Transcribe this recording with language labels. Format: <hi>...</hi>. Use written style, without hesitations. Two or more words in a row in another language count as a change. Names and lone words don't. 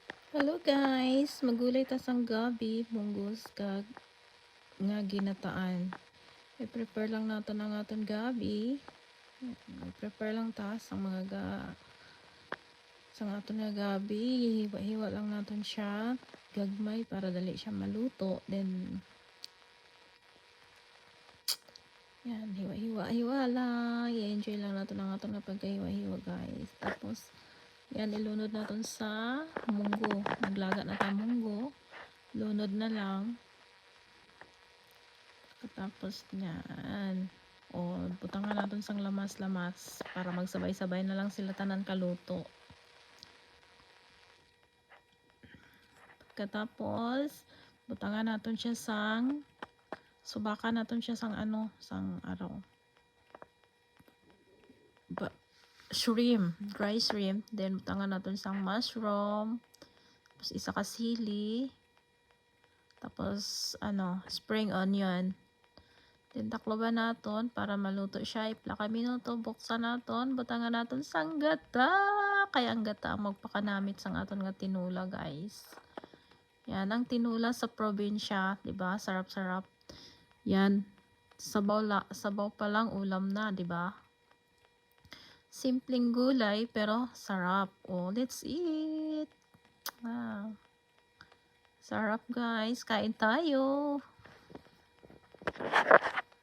<en>Hello guys,</en> <hil>magulay ta sang gabi, munggos kag nga ginataan. I-prepare lang nato ang aton gabi. I-prepare lang ta sang mga sang aton nga gabi. Hiwa-hiwa lang naton siya gagmay para dali siya maluto. Then yan, hiwa-hiwa lang. I-enjoy lang naton ang aton nga pagkahiwa-hiwa guys. Tapos yan, ilunod naton sa munggo. Naglaga na ta munggo. Lunod na lang. Tapos niyan, o butangan natin sang lamas-lamas para magsabay-sabay na lang sila tanan kaluto. Katapos butangan natin siya sang subakan natin siya sang sang araw.</hil> <en>Shrimp, dry shrimp, then</en> <hil>butangan natin sang mushroom, tapos isa ka sili, tapos</hil> <en>spring onion.</en> <hil>Then takloban naton para maluto siya. Iplaka minuto, buksan naton, butangan naton sang gata. Kaya ang gata ang magpakanamit sang aton nga tinula, guys.</hil> <tl>Yan ang tinula sa probinsya, 'di ba? Sarap-sarap. Yan. Sabaw pa lang ulam na, 'di ba? Simpleng gulay pero sarap.</tl> <en>Oh, let's eat.</en> <tl>Wow. Sarap, guys. Kain tayo.</tl>